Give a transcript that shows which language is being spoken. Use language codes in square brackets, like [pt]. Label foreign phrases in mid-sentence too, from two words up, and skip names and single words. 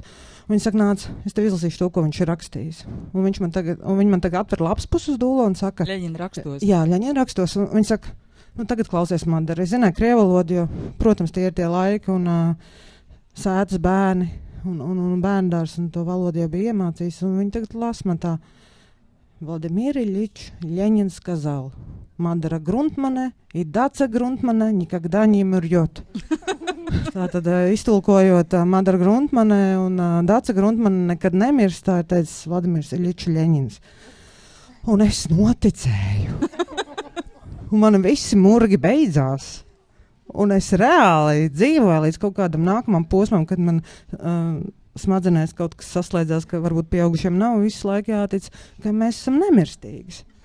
[lv] Viņa saka, nāc, es tev izlasīšu to, ko viņš ir rakstījis. Un viņa man tagad atver lapspus uz dūlo un saka... Ļeņina rakstos. Jā, Ļeņina rakstos. Un viņa saka, tagad klausies Madara. Es zināju krievu valodu, jo, protams, tie ir tie laiki un sētas bērni un bērndārs un to valodu jau bija iemācījis. Un viņa tagad lasa man tā. [ru] Владимир Ильич Ленин сказал, Madara Gruntmane и Dace Gruntmane никогда не умрет. [lv] Tātad, iztulkojot Madara Gruntmane un Dace Gruntmane nekad nemirst, tā ir teicis Vladimirs Iļičs Ļeņins. Un es noticēju. Un man visi murgi beidzās. Un es reāli dzīvoju līdz kaut kādam nākamam posmam, kad man smadzenēs kaut kas saslēdzās, ka varbūt pieaugušiem nav visu laiku jātic, ka mēs esam nemirstīgi.